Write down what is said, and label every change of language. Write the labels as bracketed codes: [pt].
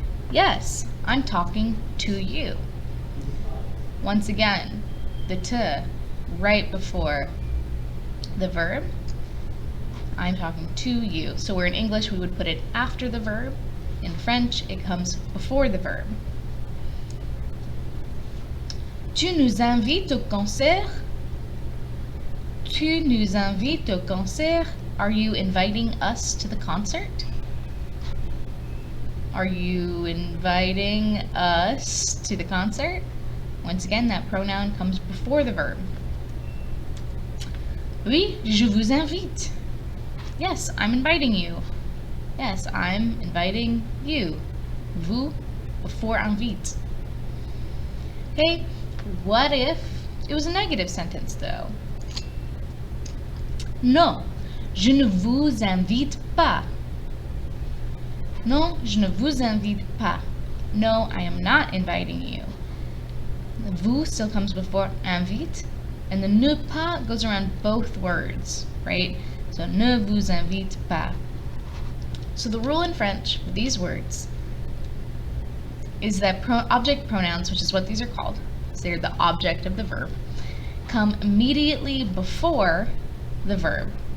[en] Yes, I'm talking to you. Once again, the te right before the verb. I'm talking to you. So where in English we would put it after the verb, in French it comes before the verb. [fr] Tu nous invites au concert? Tu nous invites au concert? [en] Are you inviting us to the concert? Are you inviting us to the concert? Once again, that pronoun comes before the verb. [fr] Oui, je vous invite. [en] Yes, I'm inviting you. Yes, I'm inviting you. Vous before invite. Okay, what if it was a negative sentence though? [fr] Non, je ne vous invite pas. Non, je ne vous invite pas. [en] No, I am not inviting you. The vous still comes before invite, and the ne pas goes around both words, right? So [fr] ne vous invite pas. [en] So the rule in French with these words is that object pronouns, which is what these are called, so they're the object of the verb, come immediately before the verb.